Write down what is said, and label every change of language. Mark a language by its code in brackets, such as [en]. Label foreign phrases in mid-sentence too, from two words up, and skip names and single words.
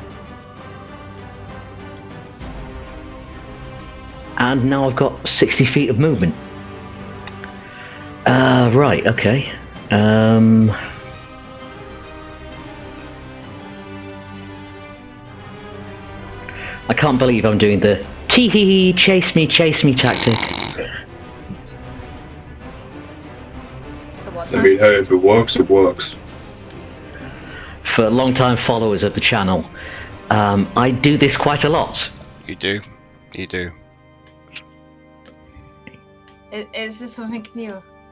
[en] And now I've got 60 feet of movement. Right, okay. I can't believe I'm doing the tee-hee-hee, chase me tactic. I mean, hey, if it works, it works. For long-time followers of the channel, I do this quite a lot. You do. You do. Is this something new?